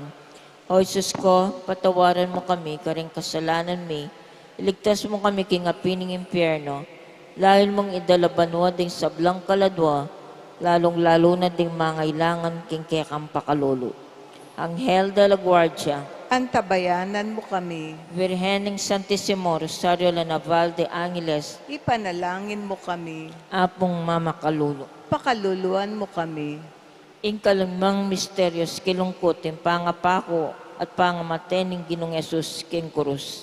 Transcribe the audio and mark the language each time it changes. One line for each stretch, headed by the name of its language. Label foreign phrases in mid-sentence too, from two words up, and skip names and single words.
Pampanga: O Jesus ko, patawaran mo kami, karing kasalanan mi, iligtas mo kami king apining impyerno, lahil mong idalabanwa ding sablang kaladwa, lalong-lalo na ding mangailangan king kekang pakalulu. Anghel de la Guardia, Antabayanan mo kami, Virgening Santissimo Rosario la Naval de Angeles, ipanalangin mo kami, apong mama kalulu. pakaluluan mo kami. Ing misteryos kilungkot, yung pangapako at pangamate ng Ginong Yesus king kurus.